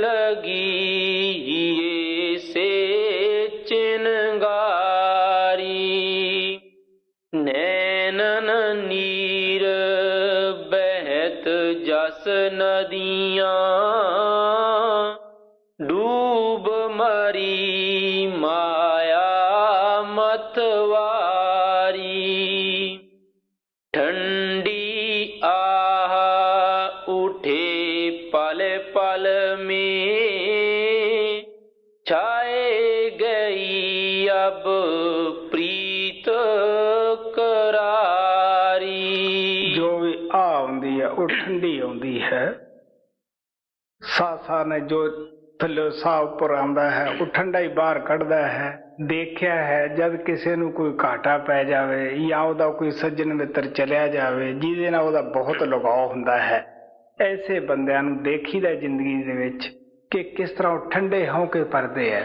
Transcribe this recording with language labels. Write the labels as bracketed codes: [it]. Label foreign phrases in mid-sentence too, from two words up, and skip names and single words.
[hi] लगी से चिनगारी, नैनन नीर बहत जस नदियाँ, डूब मरी माया मतवारी, ठंडी आह उठे पल पल में, छाए गई अब प्रीत करारी। [pa] ਜੋ ਵੀ ਆਉਂਦੀ ਹੈ ਉਹ ਠੰਡੀ ਆਉਂਦੀ ਹੈ। ਸਾਹ ਨੇ ਜੋ ਥੱਲੇ ਸਾਹ ਉੱਪਰ ਆਉਂਦਾ ਹੈ ਉਹ ਠੰਡਾ ਹੀ ਬਾਹਰ ਕੱਢਦਾ ਹੈ। ਦੇਖਿਆ ਹੈ ਜਦ ਕਿਸੇ ਨੂੰ ਕੋਈ ਘਾਟਾ ਪੈ ਜਾਵੇ ਜਾਂ ਉਹਦਾ ਕੋਈ ਸੱਜਣ ਮਿੱਤਰ ਚਲਿਆ ਜਾਵੇ ਜਿਹਦੇ ਨਾਲ ਉਹਦਾ ਬਹੁਤ ਲਗਾਅ ਹੁੰਦਾ ਹੈ, ਐਸੇ ਬੰਦਿਆਂ ਨੂੰ ਦੇਖੀਦਾ ਜ਼ਿੰਦਗੀ ਦੇ ਵਿੱਚ ਕਿ ਕਿਸ ਤਰ੍ਹਾਂ ਉਹ ਠੰਡੇ ਹੌਂਕੇ ਭਰਦੇ ਹੈ।